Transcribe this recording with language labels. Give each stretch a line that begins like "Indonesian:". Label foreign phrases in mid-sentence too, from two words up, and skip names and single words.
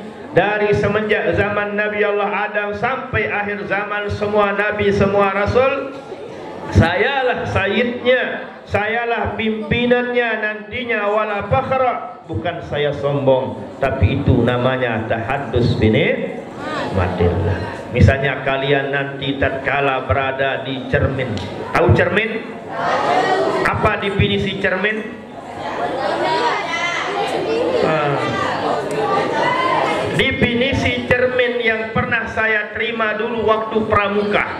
Indonesian: Dari semenjak zaman Nabi Allah Adam sampai akhir zaman, semua nabi, semua rasul, sayalah sayyidnya, sayalah pimpinannya nantinya.
Arabic: ولا فخر,
Indonesian: bukan saya sombong, tapi itu namanya
Arabic: التحدث بنعمة الله.
Indonesian: Misalnya kalian nanti tatkala berada di cermin. Tahu cermin? Apa definisi cermin? Definisi cermin yang pernah saya terima dulu waktu pramuka.